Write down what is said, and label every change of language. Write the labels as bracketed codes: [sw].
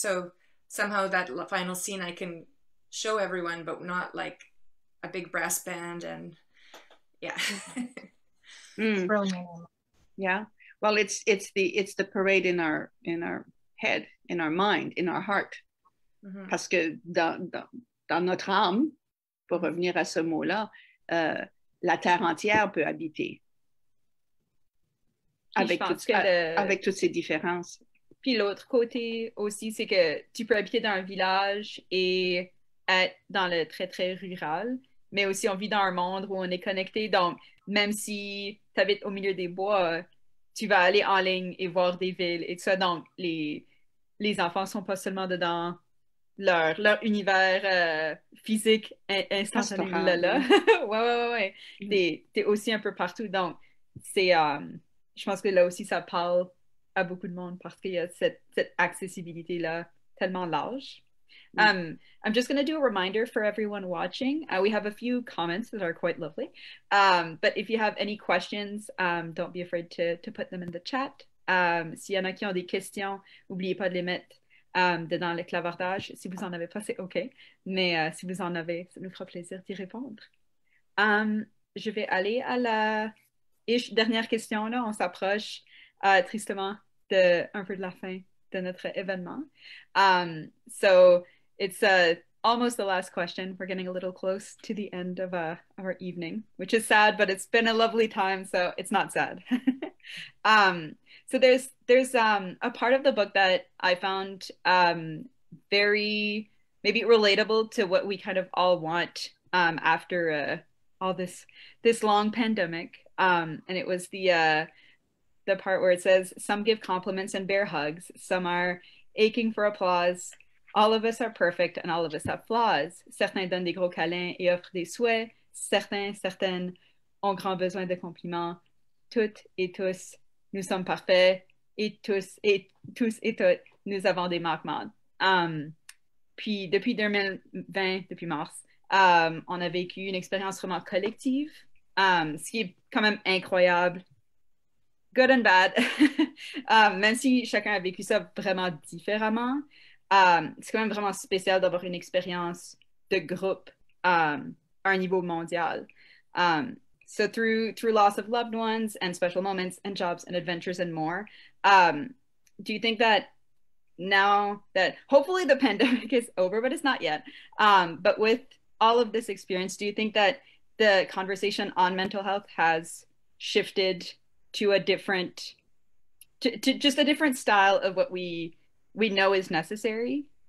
[en] So somehow that final scene I can show everyone, but not like a big brass band, and yeah. It's brilliant. Yeah. Well, it's the parade in our head, in our mind, in our heart. Mm-hmm. [fr] Parce que dans notre âme, pour revenir à ce mot-là, la terre entière peut habiter. Avec toutes ces différences. Puis l'autre côté aussi, c'est que tu peux habiter dans un village et être dans le très, très rural, mais aussi on vit dans un monde où on est connecté. Donc, même si tu habites au milieu des bois, tu vas aller en ligne et voir des villes et tout ça. Donc, les enfants ne sont pas seulement dedans leur univers physique instantané là. Ouais. T'es aussi un peu partout. Donc, c'est, je pense que là aussi, ça parle à beaucoup de monde parce qu'il y a cette accessibilité-là tellement large. [en] I'm just going to do a reminder for everyone watching. We have a few comments that are quite lovely. But if you have any questions, don't be afraid to put them in the chat. [fr] S'il y en a qui ont des questions, n'oubliez pas de les mettre dedans le clavardage. Si vous en avez pas, c'est OK. Mais si vous en avez, ça nous fera plaisir d'y répondre. Je vais aller à la dernière question. Là. On s'approche tristement un peu de la fin de notre événement. [en] So it's almost the last question. We're getting a little close to the end of our evening, which is sad, but it's been a lovely time, so it's not sad. So there's a part of the book that I found very maybe relatable to what we kind of all want after all this long pandemic. And it was the part where it says, some give compliments and bear hugs, some are aching for applause. All of us are perfect and all of us have flaws. [fr] Certains donnent des gros câlins et offrent des souhaits. Certaines ont grand besoin de compliments. Toutes et tous, nous sommes parfaits. Et tous et toutes, nous avons des manquements. Puis depuis 2020, depuis mars, on a vécu une expérience vraiment collective, ce qui est quand même incroyable. [en] Good and bad. [fr] Même si chacun a vécu ça vraiment différemment, c'est quand même vraiment spécial d'avoir une expérience de groupe à un niveau mondial. [en] So through loss of loved ones and special moments and jobs and adventures and more, do you think that now that hopefully the pandemic is over, but it's not yet, but with all of this experience, do you think that the conversation on mental health has shifted to a different, to just a different style of what we know is necessary?